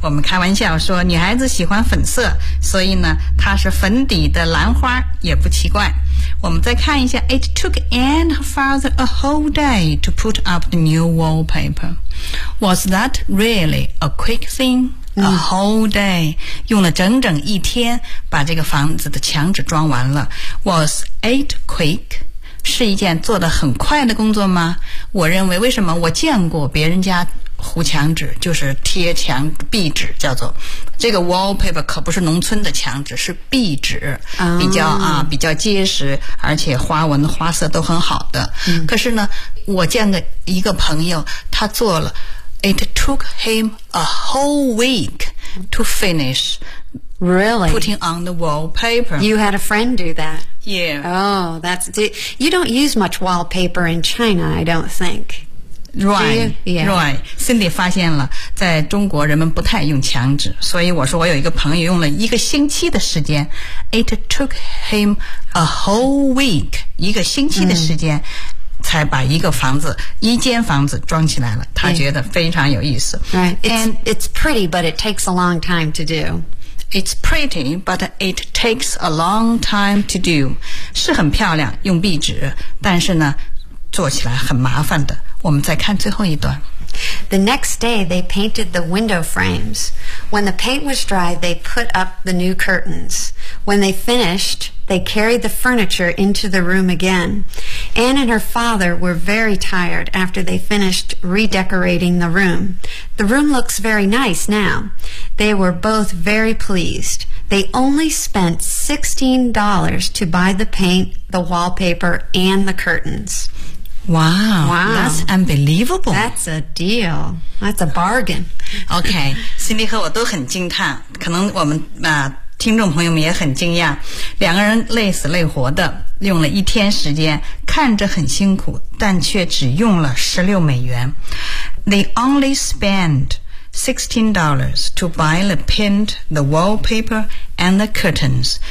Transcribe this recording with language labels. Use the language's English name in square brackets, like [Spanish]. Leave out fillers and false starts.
[Chinese] 我们开玩笑说女孩子喜欢粉色所以呢它是粉底的兰花也不奇怪。我们再看一下 [English] It took Anne and her father a whole day to put up the new wallpaper. Was that really a quick thing? A whole day, [Chinese] 用了整整一天把这个房子的墙纸装完了。 [English] Was it quick? [Chinese] 是一件做得很快的工作吗？我认为，为什么？我见过别人家糊墙纸，就是贴墙壁纸，叫做这个 wallpaper 可不是农村的墙纸，是壁纸，比较啊比较结实，而且花纹花色都很好的。可是呢，我见的一个朋友，他做了 ， [English] it took him a whole week to finish。 Really? Putting on the wallpaper. You had a friend do that? Yeah. Oh, that's... You don't use much wallpaper in China, I don't think. Right. Do you? Yeah. Right. [Chinese] Cindy 发现了在中国人们不太用墙纸，所以我说我有一个朋友用了一个星期的时间。 [English] It took him a whole week, [Chinese] 一个星期的时间。才把一个房子一间房子装起来了，他觉得非常有意思。 [English] Right. It's pretty, but it takes a long time to do. It's pretty, but it takes a long time to do. [Chinese] 是很漂亮，用壁纸，但是呢，做起来很麻烦的。我们再看最后一段。 [English] The next day, they painted the window frames. When the paint was dry, they put up the new curtains. When they finished, they carried the furniture into the room again. Anne and her father were very tired after they finished redecorating the room. The room looks very nice now. They were both very pleased. They only spent $16 to buy the paint, the wallpaper, and the curtains. Wow, wow, that's unbelievable. That's a deal. That's a bargain. [Chinese] Okay, Cindy 和我都很惊叹，可能我们啊、听众朋友们也很惊讶，两个人累死累活的用了一天时间，看着很辛苦，但却只用了16美元。 [English] They only spent $16 to buy the paint, the wallpaper, and the curtains.